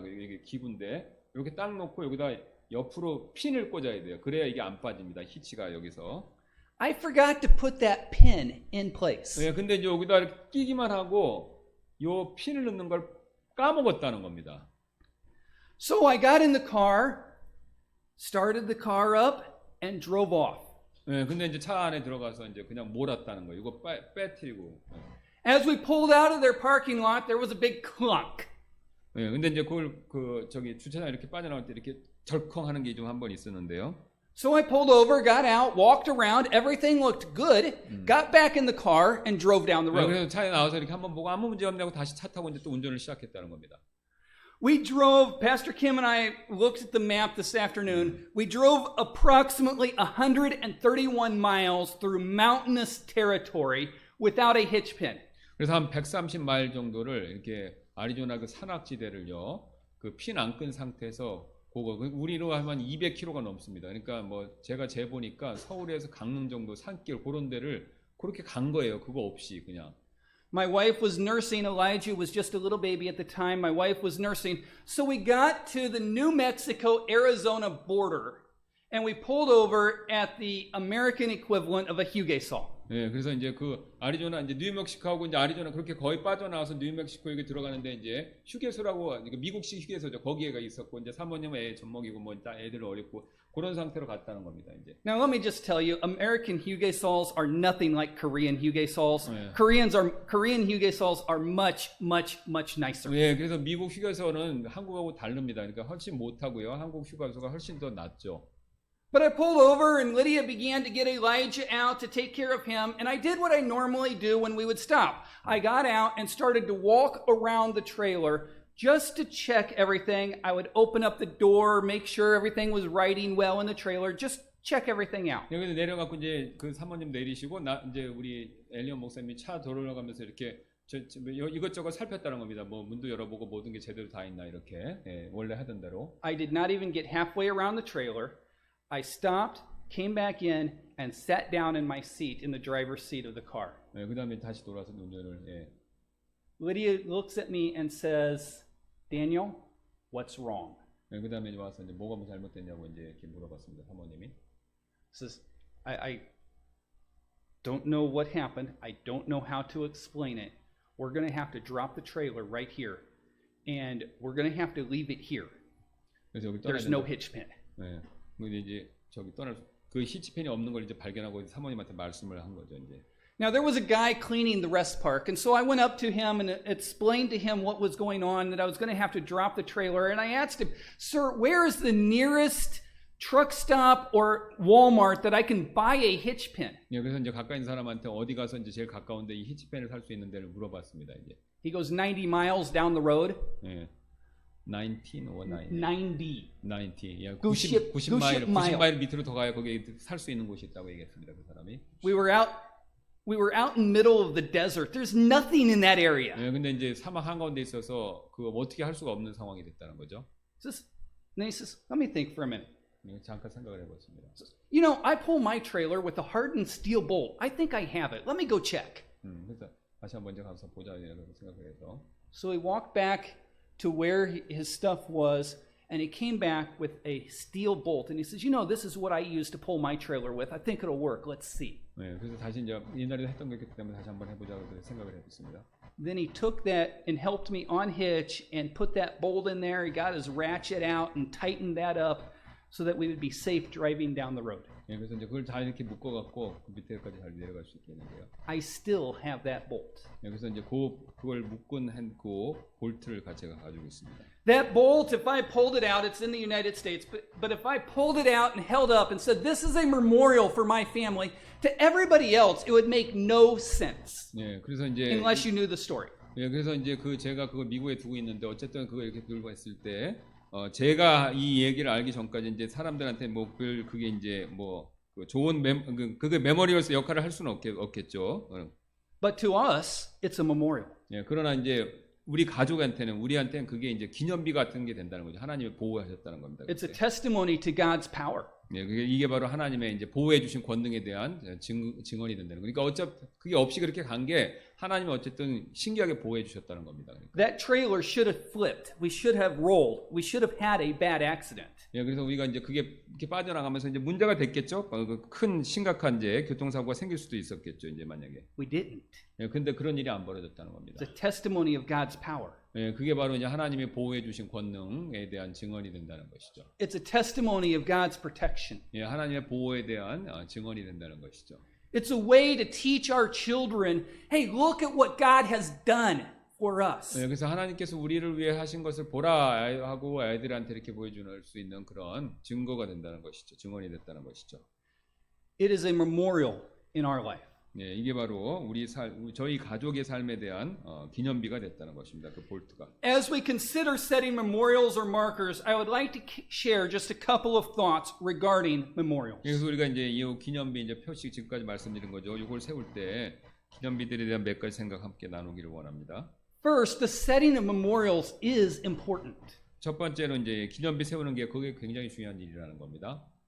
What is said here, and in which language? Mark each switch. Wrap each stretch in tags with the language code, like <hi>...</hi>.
<ko>이게 기구인데 이렇게 딱 놓고 여기다 옆으로 핀을 꽂아야 돼요. 그래야 이게 안 빠집니다. 히치가 여기서.</ko> <en>I forgot to put that pin in place.</en> <ko>네, 근데 이제 여기다 이렇게 끼기만 하고 요 핀을 넣는 걸 까먹었다는 겁니다.</ko> <en>So I got in the car, started the car up, and drove off.</en> <ko>네, 근데 이제 차 안에 들어가서 이제 그냥 몰았다는 거예요. 이거 빼뜨리고.</ko> <en>As we pulled out of their parking lot, there was a big clunk.</en> <ko>네, 근데 이제 그걸 저기 주차장 이렇게 빠져나올 때 이렇게 절컹 하는 게 좀 한 번 있었는데요.</ko> <en>So I pulled over, got out, walked around, everything looked good, got back in the car, and drove down the</en> <ko>네,</ko> <en>road.</en> <ko>그래서 차에 나와서 이렇게 한번 보고 아무 문제 없냐고 다시 차 타고 이제 또 운전을 시작했다는 겁니다.</ko> <en>We drove, Pastor Kim and I looked at the map this afternoon. We drove approximately 131 miles through mountainous territory without a hitch pin.</en> <ko>그래서 한 130마일 정도를 이렇게 아리조나 그 산악지대를요, 그 핀 안 끈 상태에서 우리로 하면 200km가 넘습니다. 그러니까 뭐 제가 재보니까 서울에서 강릉 정도 산길 그런 데를 그렇게 간 거예요. 그거 없이 그냥.</ko> <en>My wife was nursing. Elijah was just a little baby at the time. My wife was nursing. So we got to the New Mexico-Arizona border, and we pulled over at the American equivalent of a 휴게소.</en> <ko>네, 그래서 이제 그 아리조나 이제 뉴멕시코하고 이제 아리조나 그렇게 거의 빠져나와서 뉴멕시코 여기 들어가는데 이제 휴게소라고 미국식 휴게소죠. 거기에가 있었고 이제 사모님은 애 젖먹이고 뭐 애들 어렸고 그런 상태로 갔다는 겁니다. 이제.</ko> <en>Now, let me just tell you, American Hugesols are nothing like Korean Hugesols. Yeah. Korean Hugesols are much, much, much nicer.</en> <ko>예, 그래서 미국 휴게소는 한국하고 다릅니다. 그러니까 훨씬 못하고요. 한국 휴게소가 훨씬 더 낫죠.</ko> <en>But I pulled over and Lydia began to get Elijah out to take care of him. And I did what I normally do when we would stop. I got out and started to walk around the trailer just to check everything. I would open up the door, make sure everything was riding well in the trailer, just check everything out.</en> <ko>여기서 내려가고 이제 그 사모님 내리시고 이제 우리 엘리온 목사님이 차 돌아가면서 이렇게 이것저것 살폈다는 겁니다. 뭐 문도 열어보고 모든 게 제대로 다 있나 이렇게 원래 하던 대로.</ko> <en>I did not even get halfway around the trailer. I stopped, came back in, and sat down in my seat in the driver's seat of the car.</en> <ko>그 다음에 다시 돌아서 운전을.</ko> <en>Lydia looks at me and says, Daniel, what's wrong?</en> <ko>그 다음에 와서 이제 뭐가 잘못됐냐고 이제 이렇게 물어봤습니다. 사모님이.</ko> <en>Says, I don't know what happened. I don't know how to explain it. We're going to have to drop the trailer right here, and we're going to have to leave it here.</en> <ko>그래서 여기</ko> <en>There's no hitch pin.</en> <ko>근데 이제 저기 그 히치펜이 없는 걸 이제 발견하고 사모님한테 말씀을 한 거죠 이제.</ko> <en>Now there was a guy cleaning the rest park, and so I went up to him and explained to him what was going on, that I was going to have to drop the trailer, and I asked him, "Sir, where is the nearest truck stop or Walmart that I can buy a hitch pin?"</en> <ko>그래서 이제 가까이 있는 사람한테 어디 가서 이제 제일 가까운데 이 히치펜을 살 수 있는 데를 물어봤습니다 이제.</ko> <en>He goes 90 miles down the road. 19 or 9? 90.</en> <ko>90. 야, 90 90마일 밑으로 더 가야 거기 살 수 있는 곳이 있다고 얘기했습니다. 그 사람이.</ko> <en>We were out in the middle of the desert. There's nothing in that area.</en> <ko>근데 이제 사막 한가운데 있어서 그 어떻게 할 수가 없는 상황이 됐다는 거죠.</ko> <en>Then he says, let me think for a minute.</en> <ko>잠깐 생각을 해봤습니다.</ko> <en>You know, I pull my trailer with a hardened steel bolt. I think I have it. Let me go check.</en> <ko>그래서 다시 한번 먼저 가서 보자 이라고 생각을 해서.</ko> <en>So he walked back to where his stuff was, and he came back with a steel bolt. And he says, you know, this is what I used to pull my trailer with. I think it'll work. Let's see.</en> <ko>그래서 다시 이제 옛날에 했던 거기 때문에 다시 한번 해보자고 생각을 해봤습니다.</ko> <en>Then he took that and helped me unhitch and put that bolt in there. He got his ratchet out and tightened that up so that we would be safe driving down the road.</en> <ko>그래서 이제 그걸 잘 이렇게 묶어갖고 그 밑에까지 잘 내려갈 수 있겠는데요.</ko> <en>I still have that bolt.</en> <ko>그래서 이제 그걸 묶은 그 볼트를 같이 가지고 있습니다.</ko> <en>That bolt, if I pulled it out, it's in the United States, but if I pulled it out and held up and said, this is a memorial for my family, to everybody else, it would make no sense.</en> <ko>그래서 이제</ko> <en>unless you knew the story.</en> <ko>그래서 이제 제가 그걸 미국에 두고 있는데 어쨌든 그걸 이렇게 들고 있을 때 제가 이 얘기를 알기 전까지 이제 사람들한테 뭐 그게 이제 뭐 좋은 그게 메모리얼스 역할을 할 수는 없겠죠.</ko> <en>But to us, it's a memorial.</en> <ko>그러나 이제 우리 우리한테는 그게 이제 기념비 같은 게 된다는 거죠. 하나님이 보호하셨다는 겁니다.</ko> <en>It's a testimony to God's power.</en> <ko>이게 바로 하나님의 이제 보호해 주신 권능에 대한 증언이 된다는 거니까 그게 없이 그렇게 간 게 하나님이 어쨌든 신기하게 보호해 주셨다는 겁니다. 그러니까.</ko> <en>That trailer should have flipped. We should have rolled. We should have had a bad accident.</en> <ko>그래서 우리가 이제 그게 이렇게 빠져나가면서 이제 문제가 됐겠죠. 큰 심각한 이제 교통사고가 생길 수도 있었겠죠. 이제 만약에.</ko> <en>We didn't.</en> <ko>근데 그런 일이 안 벌어졌다는 겁니다.</ko> <en>It's a testimony of God's power.</en> <ko>그게 바로 이제 하나님이 보호해 주신 권능에 대한 증언이 된다는 것이죠.</ko> <en>It's a testimony of God's protection.</en> <ko>하나님의 보호에 대한 증언이 된다는 것이죠.</ko> <en>It's a way to teach our children, hey, look at what God has done for us.</en> <ko>그래서 하나님께서 우리를 위해 하신 것을 보라 하고 아이들한테 이렇게 보여줄 수 있는 그런 증거가 된다는 것이죠. 증언이 됐다는 것이죠.</ko> <en>It is a memorial in our life.</en> <ko>이게 바로 저희 가족의 삶에 대한 기념비가 됐다는 것입니다. 그 볼트가.</ko> <en>As we consider setting memorials or markers, I would like to share just a couple of thoughts regarding memorials.</en> <ko>그래서 우리가 이제 이 기념비 이제 표식 지금까지 말씀드린 거죠. 이걸 세울 때 기념비들에 대한 몇 가지 생각 함께 나누기를 원합니다.</ko> <en>First, the setting of memorials is important.</en> <ko>첫 번째로 이제 기념비 세우는 게 그게 굉장히 중요한 일이라는 겁니다.</ko>